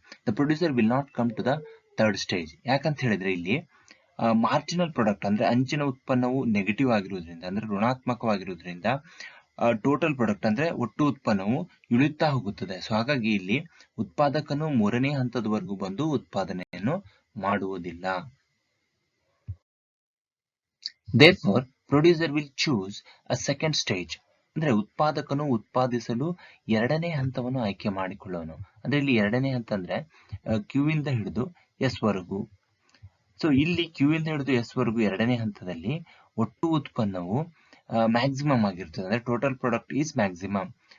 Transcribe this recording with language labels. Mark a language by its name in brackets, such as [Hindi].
[English] The producer will not come to the third stage. [Kannada] ಯಾಕಂತ ಹೇಳಿದ್ರೆ ಇಲ್ಲಿ ಮಾರ್ಜಿನಲ್ ಪ್ರಾಡಕ್ಟ್ ಅಂದ್ರೆ ಅಂಚಿನ ಉತ್ಪನ್ನವು ನೆಗೆಟಿವ್ ಆಗಿರುವುದರಿಂದ ಅಂದ್ರೆ ಋಣಾತ್ಮಕವಾಗಿರುವುದರಿಂದ ಟೋಟಲ್ ಪ್ರಾಡಕ್ಟ್ ಅಂದ್ರೆ ಒಟ್ಟು ಉತ್ಪನ್ನವು ಇಳಿಯುತ್ತಾ ಹೋಗುತ್ತದೆ. ಸೊ ಹಾಗಾಗಿ ಇಲ್ಲಿ ಉತ್ಪಾದಕನು ಮೂರನೇ ಹಂತದವರೆಗೂ ಬಂದು ಉತ್ಪಾದನೆಯನ್ನು ಮಾಡುವುದಿಲ್ಲ. [English] Therefore, producer will choose a second stage. [Kannada] ಅಂದ್ರೆ ಉತ್ಪಾದಕನು ಉತ್ಪಾದಿಸಲು ಎರಡನೇ ಹಂತವನ್ನು ಆಯ್ಕೆ ಮಾಡಿಕೊಳ್ಳೋನು. ಅಂದ್ರೆ ಇಲ್ಲಿ ಎರಡನೇ ಹಂತ ಅಂದ್ರೆ ಕ್ಯೂ ಇಂದ ಹಿಡಿದು ಎಸ್ ವರೆಗೂ. ಸೊ ಇಲ್ಲಿ ಕ್ಯೂ ಇಂದ ಹಿಡಿದು ಎಸ್ ವರೆಗೂ ಎರಡನೇ ಹಂತದಲ್ಲಿ ಒಟ್ಟು ಉತ್ಪನ್ನವು ಮ್ಯಾಕ್ಸಿಮಮ್ ಆಗಿರ್ತದೆ, ಅಂದ್ರೆ [English] Total product is maximum.